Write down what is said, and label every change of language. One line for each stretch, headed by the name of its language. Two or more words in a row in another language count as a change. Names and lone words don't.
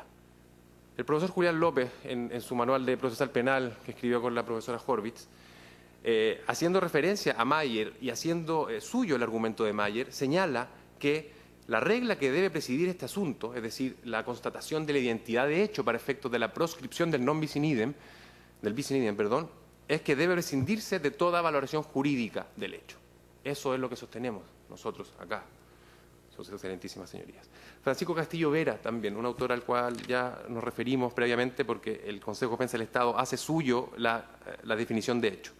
Spanish: El profesor Julián López, en su manual de procesal penal que escribió con la profesora Horvitz, haciendo referencia a Mayer y haciendo suyo el argumento de Mayer, señala que la regla que debe presidir este asunto, es decir, la constatación de la identidad de hecho para efectos de la proscripción del
Latin: non bis in idem,
Spanish: es que debe prescindirse de toda valoración jurídica del hecho. Eso es lo que sostenemos nosotros acá, sus excelentísimas señorías. Francisco Castillo Vera, también, un autor al cual ya nos referimos previamente porque el Consejo de Defensa del Estado hace suyo la definición de hecho.